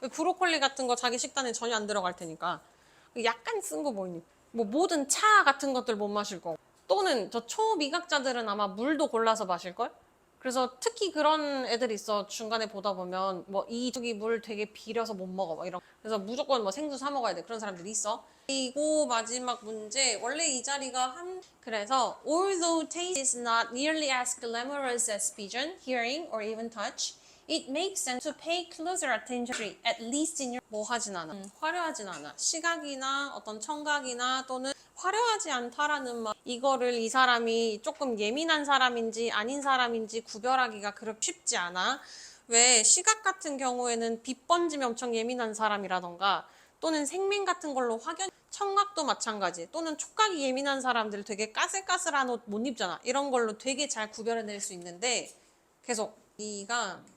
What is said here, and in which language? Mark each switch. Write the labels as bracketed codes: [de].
[ko] 브로콜리 같은 거 자기 식단에 전혀 안 들어갈 테니까 약간 쓴 거 보이니? 뭐 모든 차 같은 것들 못 마실 거고 또는 저 초미각자들은 아마 물도 골라서 마실걸? 그래서 특히 그런 애들 있어. 중간에 보다 보면 뭐 이쪽이 물 되게 비려서 못 먹어 막 이런. 그래서 무조건 뭐 생수 사 먹어야 돼. 그런 사람들이 있어. 그리고 마지막 문제. 원래 이 자리가 그래서 [en] although taste is not nearly as glamorous as vision, hearing, or even touch, it makes sense to pay closer attention to it, at least in your [ko] 뭐 하진 않아. 화려하진 않아. 시각이나 어떤 청각이나 또는 화려하지 않다라는 말. 이거를 이 사람이 조금 예민한 사람인지 아닌 사람인지 구별하기가 그렇게 쉽지 않아. 왜 시각 같은 경우에는 빛 번지면 엄청 예민한 사람이라던가 또는 생명 같은 걸로 확연 청각도 마찬가지 또는 촉각이 예민한 사람들 되게 까슬까슬한 옷 못 입잖아. 이런 걸로 되게 잘 구별해낼 수 있는데 계속 네가